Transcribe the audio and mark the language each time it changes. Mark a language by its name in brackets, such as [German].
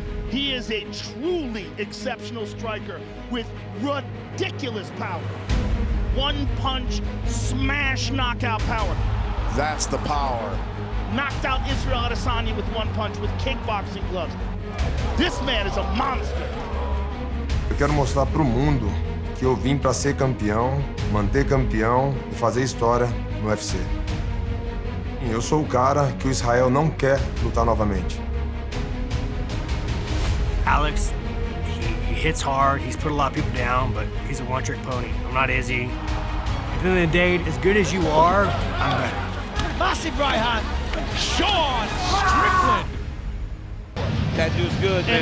[English] He is a truly exceptional striker with ridiculous power. One punch, smash, knockout power. That's the power. Knocked out Israel Adesanya with one punch with kickboxing gloves. This man is a monster. [Portuguese] Eu quero mostrar pro mundo que eu vim para ser campeão, manter campeão e fazer história no UFC. E eu sou o cara que o Israel não quer lutar novamente. [English] Alex, he hits hard, he's put a lot of people down, but he's a one-trick pony. I'm not Izzy. At the end of the day, as good as you are, I'm better. Massive right hand. Sean Strickland. That dude's good, man.